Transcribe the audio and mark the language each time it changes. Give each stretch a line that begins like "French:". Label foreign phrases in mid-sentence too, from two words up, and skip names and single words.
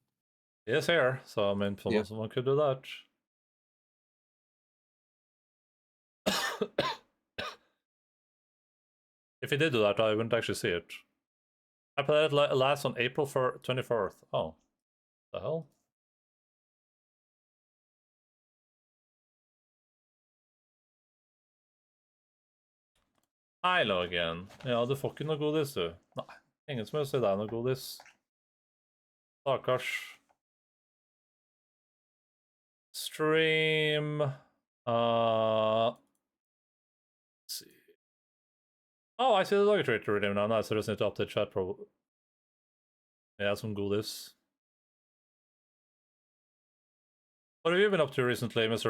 English: He is here, so I mean, someone could do that. If he did do that, I wouldn't actually see it. I played it last on April 24th. Oh. The hell?
Norwegian: Hei, Lagen. Ja, du får ikke noe godis, du. Nei, ingen som vil si deg noe godis. Stakkars.
English: Stream... let's see. Oh, I see the dog treat redeem now. Nice, I just need to update chat probably. Yeah, some godis. What have you been up to recently, Mr.